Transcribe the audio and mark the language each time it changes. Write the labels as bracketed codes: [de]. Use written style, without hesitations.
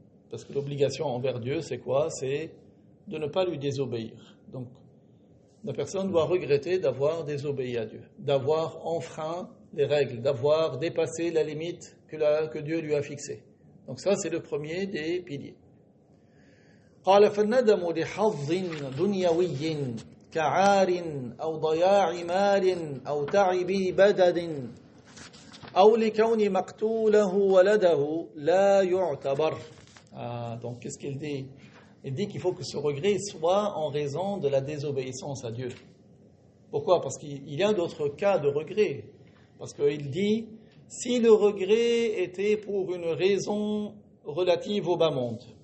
[fr] Parce que l'obligation envers Dieu, c'est quoi? C'est de ne pas lui désobéir. Donc, la personne doit regretter d'avoir désobéi à Dieu, d'avoir enfreint les règles, d'avoir dépassé la limite que Dieu lui a fixée. Donc ça, c'est le premier des piliers. [ar] قال فالندم لحظ دنيوي كعار أو ضياع مال أو تعب بدن أو لكون مقتوله ولده لا يعتبر. [fr] Donc qu'est-ce qu'il dit? Il dit qu'il faut que ce regret soit en raison de la désobéissance à Dieu. Pourquoi? Parce qu'il y a d'autres cas de regret. Parce qu'il dit, si le regret était pour une raison relative au bas monde.